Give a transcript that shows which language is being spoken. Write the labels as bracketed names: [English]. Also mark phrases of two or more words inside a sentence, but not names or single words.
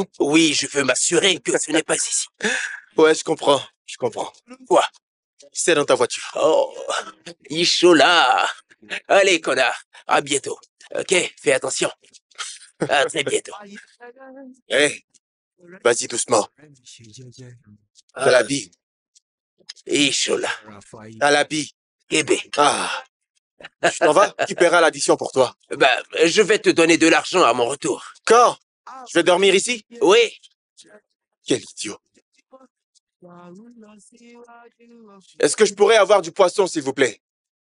[French] Oui, je veux m'assurer que ce n'est pas ici. Ouais, je comprends. Je comprends. Quoi? C'est dans ta voiture. Oh, Ishola. Allez, connard. À bientôt. Ok, fais attention. À très bientôt. Hé, vas-y doucement. Ah, Talabi. Ishola. Talabi. Kébé. Ah. Tu t'en vas? Tu paieras l'addition pour toi. Je vais te donner de l'argent à mon retour. Quand? Je vais dormir ici? Oui. Quel idiot. Est-ce que je pourrais avoir du poisson, s'il vous plaît?